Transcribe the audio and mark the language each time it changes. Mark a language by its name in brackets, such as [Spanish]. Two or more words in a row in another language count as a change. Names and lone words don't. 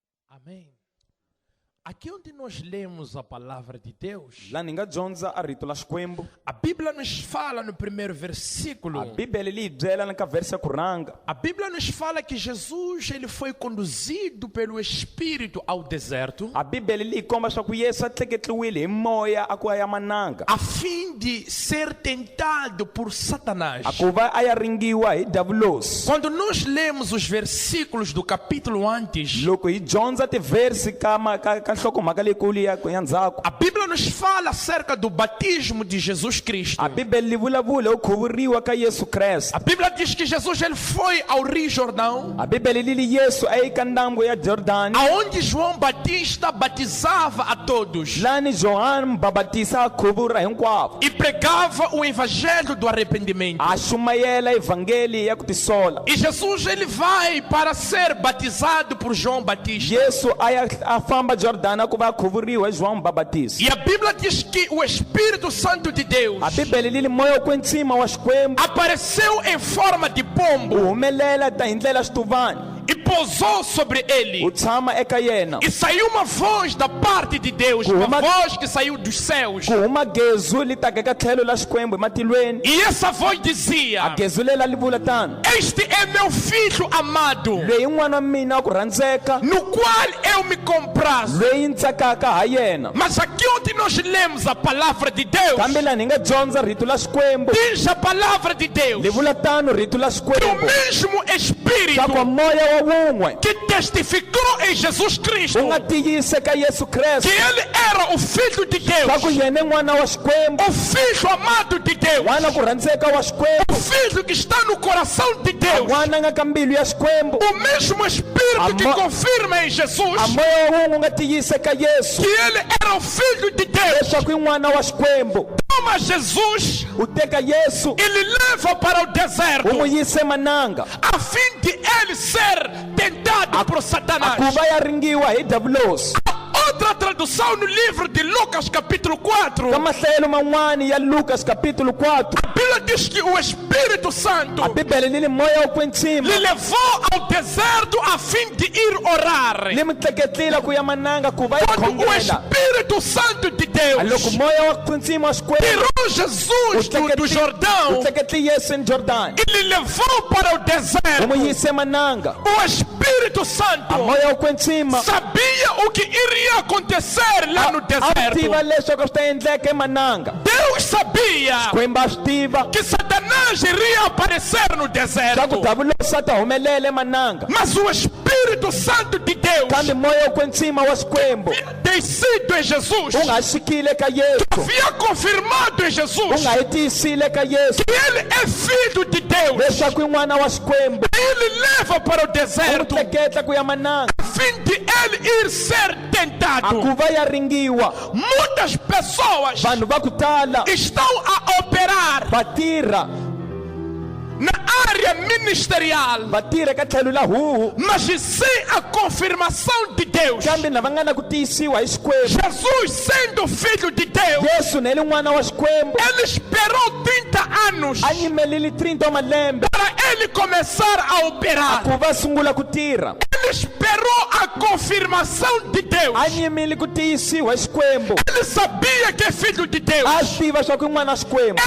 [Portuguese] Amém. Aqui onde nós lemos a palavra de Deus, [Tsonga] La ninga dyondza a rito la Xikwembu. [Portuguese] a Bíblia nos fala no primeiro [Tsonga] A [Portuguese] versículo. [Tsonga] Bíblia li byela na ka verse ya ku rhanga. [Portuguese] A Bíblia nos fala que Jesus ele foi conduzido pelo Espírito ao deserto [Tsonga] A Bíblia li komba swa ku Yesu a tleketliwile hi moya a ku ya mananga. [Portuguese] a fim de ser tentado por Satanás. [Tsonga] A ku va a ya ringiwa hi davulosi. [Portuguese] Quando nós lemos os versículos do capítulo antes, [Tsonga] Loko hi dyondza tiversi ka nhlokomhaka leyikulu ya ndzhaku. [Portuguese] a Bíblia nos fala acerca do batismo de Jesus Cristo. [Tsonga] A Bíblia li vulavula hi khuvuriwa ka Yesu Kreste. [Portuguese] A Bíblia diz que Jesus ele foi ao Rio Jordão, [Tsonga] A Bíblia li Yesu a eka ndambu ya Jordani. [Portuguese] aonde João Batista batizava a todos [Tsonga] Lani Johana Mbabatisa a khuvura hinkwavo. [Portuguese] e pregava o evangelho do arrependimento. [Tsonga] A xumayela evangeli ya ku tisola. [Portuguese] E Jesus ele vai para ser batizado por João Batista. [Tsonga] Yesu a famba Jordana ku va khuvuriwa hi João Mbabatisi. [Portuguese] E a Bíblia diz que o Espírito Santo de Deus [Tsonga] A Bíblia li moya wa kwetsima wa Xikwembu [Portuguese] apareceu em forma de [Tsonga] wu [Portuguese] pombo [Tsonga] humelela ta hi ndlela xituvani [Portuguese] e pousou sobre ele. [Tsonga] wu tshama eka yena. [Portuguese] E saiu uma voz da parte de Deus, uma voz que saiu dos céus. [Tsonga] Ku huma gezu li taka eka tlhelo la Xikwembu hi matilweni. [Portuguese] E essa voz dizia: [Tsonga] A gezu lela li vula tano: [Portuguese] Este é meu filho amado, [Tsonga] loyi n'wana wa mina wa ku rhandzeka, [Portuguese] no qual eu me comprazo. [Tsonga] loyi ni tsakaka ha yena. [Portuguese] Mas aqui onde nós lemos a palavra de Deus, [Tsonga] Kambe laha ni nga dyondza rito la Xikwembu [Portuguese] diz a palavra de Deus, [Tsonga] li vula tano rito la [Portuguese] o [Tsonga] Xikwembu [Portuguese] mesmo [Tsonga] swa ku [Portuguese] Espírito [Tsonga] moya wa wun'we [Portuguese] que testificou em Jesus Cristo [Tsonga] wu nga tiyise ka Yesu [Portuguese] que [Tsonga] Kreste [Portuguese] ele era o Filho de [Tsonga] swa ku [Portuguese] Deus, [Tsonga] yena i n'wana wa Xikwembu, [Portuguese] o Filho amado de Deus, [Tsonga] n'wana ku rhandzeka wa Xikwembu, [Portuguese] o Filho que está no coração de Deus, [Tsonga] n'wana nga ka mbilu ya Xikwembu. [Portuguese] o mesmo Espírito que confirma em Jesus [Tsonga] A moya wa wun'we wu nga tiyise ka Yesu [Portuguese] que ele era o Filho de Deus. [Tsonga] leswaku i n'wana wa Xikwembu. [Portuguese] Toma Jesus [Tsonga] U teka Yesu [Portuguese] e lhe leva para o [Tsonga] u [Portuguese] deserto [Tsonga] n'wi yise mananga [Portuguese] a fim de ele ser tentado por [Tsonga] a [Portuguese] Satanás. [Tsonga] ku va ya ringiwa hi davulosi. [Portuguese] Outra tradução no livro de Lucas capítulo 4, [Tsonga] Ka mahlayelo man'wani ya Lucas capítulo 4, [Portuguese] a Bíblia diz que o Espírito Santo [Tsonga] a Bíblia li moya wa kwetsima [Portuguese] lhe levou ao deserto a fim de ir orar. [Tsonga] li mi tleketlila ku ya mananga ku va ya [Portuguese] Quando o [Tsonga] khongela. [Portuguese] Espírito Santo de [Tsonga] Loko [Portuguese] Deus [Tsonga] moya wa kwetsima wa Xikwembu [Portuguese] tirou Jesus do [Tsonga] u [Portuguese] Jordão [Tsonga] tleketli Yesu ni Jordani [Portuguese] e lhe levou para o [Tsonga] u n'wi [Portuguese] deserto, [Tsonga] yise mananga. [Portuguese] o Espírito [Tsonga] A [Portuguese] Santo [Tsonga] moya wa kwetsima [Portuguese] sabia o que iria acontecer lá no [Tsonga] a swi tiva [Portuguese] deserto. [Tsonga] leswaku swi ta endleka emananga. [Portuguese] Deus sabia [Tsonga] Xikwembu a swi tiva [Portuguese] que Satanás iria aparecer no [Tsonga] swa ku [Portuguese] deserto. [Tsonga] davulosi a ta humelela emananga. [Portuguese] Mas o Espírito Santo de Deus [Tsonga] Kambe moya wa kwetsima wa Xikwembu [Portuguese] descido em Jesus, [Tsonga] u nga xikile ka Yesu, [Portuguese] havia confirmado em [Tsonga] u [Portuguese] Jesus [Tsonga] nga yi tiyisile ka Yesu [Portuguese] que ele é filho de Deus. [Tsonga] leswaku i n'wana wa Xikwembu. [Portuguese] Ele leva para o [Tsonga] U n'wi [Portuguese] deserto [Tsonga] tleketla ku ya mananga [Portuguese] a fim de ele ir ser [Tsonga] a [Portuguese] tentado. [Tsonga] ku va ya ringiwa. [Portuguese] Muitas pessoas [Tsonga] Vanhu va ku tala [Portuguese] estão a operar [Tsonga] va tirha [Portuguese] na área ministerial, [Tsonga] va tirha eka tlhelo la huhu, [Portuguese] mas sem a confirmação de Deus. [Tsonga] kambe lava nga na ku tiyisiwa hi Xikwembu. [Portuguese] Jesus, sendo filho de Deus, [Tsonga] Yesu nele n'wana wa Xikwembu [Portuguese] ele esperou 30 anos [Tsonga] a yimelile 30 wa malembe [Portuguese] para ele começar a operar. [Tsonga] ku va sungula ku tirha. [Portuguese] Ele esperou a confirmação de Deus. [Tsonga] A yimile ku tiyisiwa hi Xikwembu. [Portuguese] Ele sabia que é filho de Deus. [Tsonga] A swi tiva swa ku i n'wana wa Xikwembu.